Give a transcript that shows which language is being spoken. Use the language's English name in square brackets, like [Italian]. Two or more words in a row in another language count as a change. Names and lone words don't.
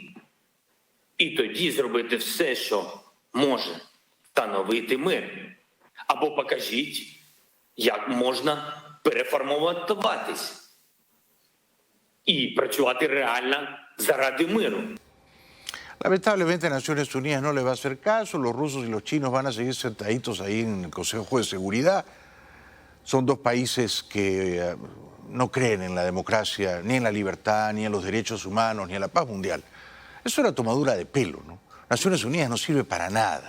[Ukrainian] І тоді зробити все, що може встановити мир. Або покажіть, як можна переформатуватись і працювати реально заради миру. [Spanish] Lamentablemente Naciones Unidas no le va a hacer caso, los rusos y los chinos van a seguir sentaditos ahí en el Consejo de Seguridad. Son dos países que no creen en la democracia, ni en la libertad, ni en los derechos humanos, ni en la paz mundial. Eso era tomadura de pelo, ¿no? Naciones Unidas no sirve para nada.